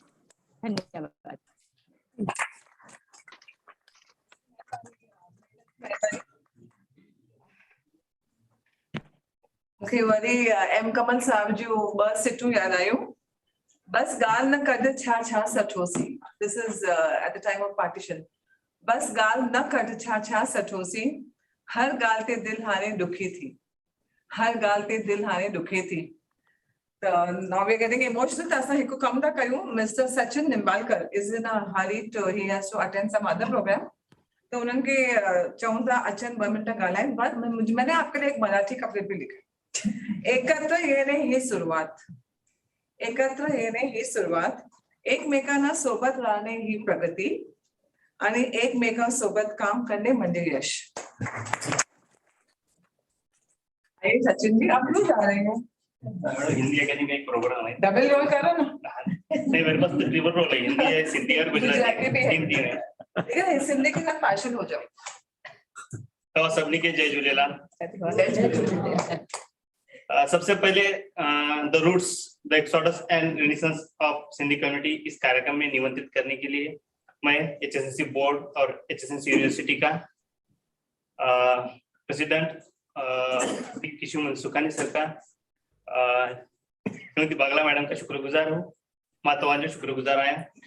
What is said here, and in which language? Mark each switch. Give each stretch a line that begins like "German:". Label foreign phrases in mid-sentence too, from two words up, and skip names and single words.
Hindi: धन्यवाद।
Sindhi: मूंखे वरी एम कमल साहब जूं 2 सिटूं यादि आयूं। बस ॻाल्हि न कढ छा छा सठोसी।
English: This is at the time of partition.
Sindhi: बस ॻाल्हि न कढ छा छा सठोसी, हर ॻाल्हि ते दिलि हाणे ॾुखी थी, हर ॻाल्हि ते दिलि हाणे ॾुखे थी।
English: Now we are getting emotional.
Sindhi: त असां हिकु कमु था कयूं,
English: Mister Sachin Nimbalkar is in a hurry to he has to attend some other program.
Sindhi: तो उन्हनि खे चऊं था अचनि 2 मिनट ॻाल्हाइनि।
Hindi: पर मैंने आपके लिए एक मराठी कविता भी लिखी,
Marathi: एकत्र येणे ही सुरुवात, एकत्र येणे ही सुरुवात, एकमेकांना सोबत राहणे ही प्रगती आणि एकमेकांसोबत काम करणे म्हणजे यश।
Hindi: सचिन जी आप क्यों जा रहे हैं? हिंदी अकेडमी में एक प्रोग्राम है,
English: double role
Hindi: करो ना। नहीं मेरे पास तो
English: triple role
Hindi: है, हिंदी है, सिंधी और गुजराती भी है। हिंदी है। ठीक है, सिंधी के साथ पैशन हो जाओ। तो सभी के जय झूलेलाल। सबसे पहले द रूट्स, द एक्सोडस एंड रेनेसांस ऑफ सिंधी कम्युनिटी इस कार्यक्रम में निमंत्रित करने के लिए मैं एचएसएनसी बोर्ड और एचएसएनसी यूनिवर्सिटी का प्रेसिडेंट किशु मनसुखानी सर का, श्रीमती बागला मैडम का शुक्रगुजार हूँ,
Sindhi: मातावान जो शुक्रगुजार आया।